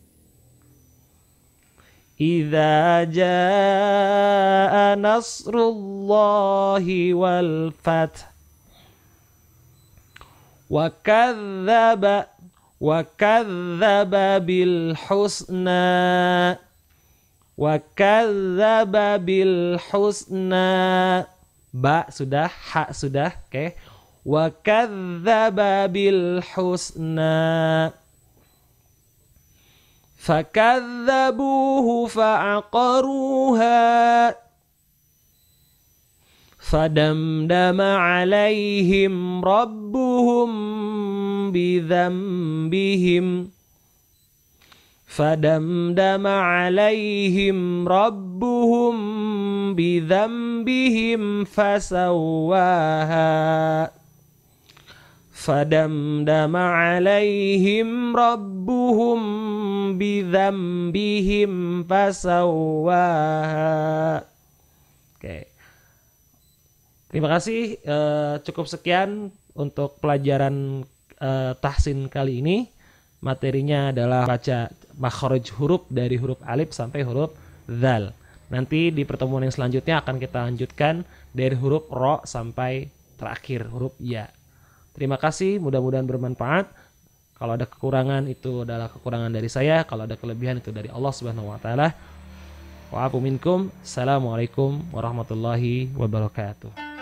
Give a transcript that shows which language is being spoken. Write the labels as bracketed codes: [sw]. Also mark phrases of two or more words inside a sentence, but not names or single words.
[ar] إذا جاء نصر الله والفتح. وكذب بالحسنى. وكذب بالحسنى. [id] Ba sudah, ha sudah, oke. [ar] وكذب بالحسنى. فكذبوه فعقروها. فدمدم عليهم ربهم بذنبهم. فدمدم عليهم ربهم بذنبهم فسواها. فدمدم عليهم ربهم بذنبهم فسواها. [id] Oke. Terima kasih, cukup sekian untuk pelajaran tahsin kali ini. Materinya adalah baca makhraj huruf dari huruf alif sampai huruf dzal. Nanti di pertemuan yang selanjutnya akan kita lanjutkan dari huruf ro sampai terakhir huruf ya. Terima kasih, mudah-mudahan bermanfaat. Kalau ada kekurangan itu adalah kekurangan dari saya, kalau ada kelebihan itu dari Allah [ar] سبحانه وتعالى. وعفوا منكم. السلام عليكم ورحمة الله وبركاته.